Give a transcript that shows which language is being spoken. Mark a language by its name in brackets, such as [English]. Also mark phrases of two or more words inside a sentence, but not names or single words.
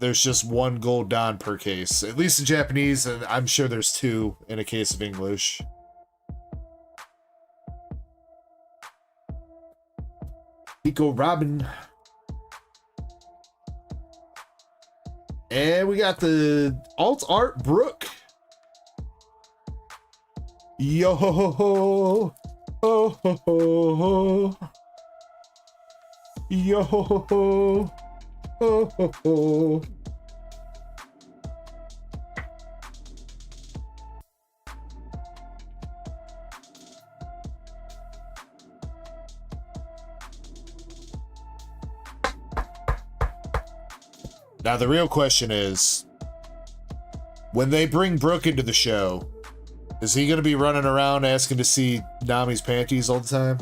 [English] There's just one gold Don per case, at least in Japanese, and I'm sure there's two in a case of English. Nico Robin. And we got the alt art Brooke. Yo ho ho ho. Oh ho ho ho. Yo ho ho ho. Oh ho ho. Now, the real question is, when they bring Brooke into the show, is he going to be running around asking to see Nami's panties all the time?